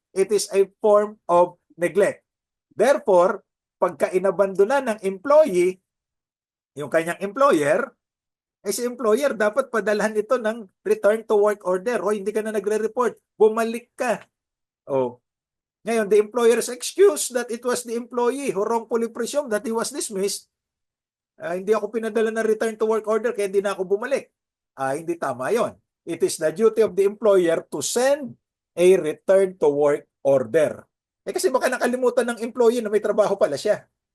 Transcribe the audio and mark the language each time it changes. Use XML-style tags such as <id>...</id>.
<en>It is a form of neglect. Therefore,</en> <tl>pagka inabandona ng employee, yung kanyang employer, si employer dapat padalhan ito ng return to work order. O hindi ka na nagre-report, bumalik ka.</tl> <en>Ngayon, the employer's excuse that it was the employee who wrongfully presumed that he was dismissed.</en> <tl>Hindi ako pinadala ng return to work order kaya hindi na ako bumalik. Hindi tama yon.</tl> <en>It is the duty of the employer to send a return to work order.</en> <tl>Kasi baka nakalimutan ng employee na may trabaho pala siya.</tl>